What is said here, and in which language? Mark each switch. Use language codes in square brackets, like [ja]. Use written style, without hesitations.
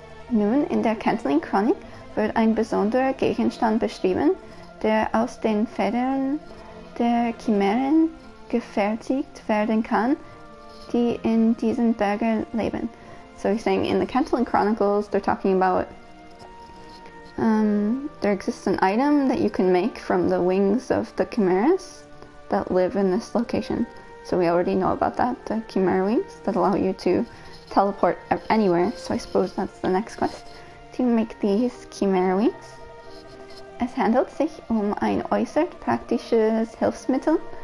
[de] Nun, in der Cantillon Chronik wird ein besonderer Gegenstand beschrieben, der aus den Federn der Chimären gefertigt werden kann, die in diesen Bergen leben. [en] So he's saying in the Cantillon Chronicles, they're talking about there exists an item that you can make from the wings of the chimeras that live in this location. So we already know about that, the chimera wings that allow you to teleport anywhere. So I suppose that's the next quest, to make these chimera wings. [de] Es handelt sich ein äußerst praktisches Hilfsmittel.